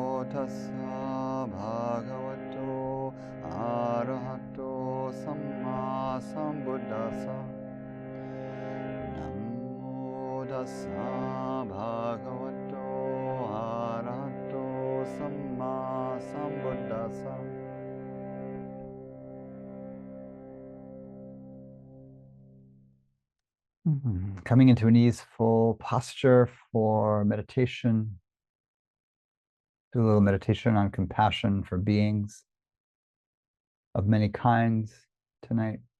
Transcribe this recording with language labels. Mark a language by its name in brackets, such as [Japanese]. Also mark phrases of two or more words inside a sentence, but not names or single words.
[Pali] tassa bhagavato arahato sammāsambuddhasa. Namo tassa bhagavato arahato sammāsambuddhasa. [English] Coming into an easeful posture for meditation. Do a little meditation on compassion for beings of many kinds tonight.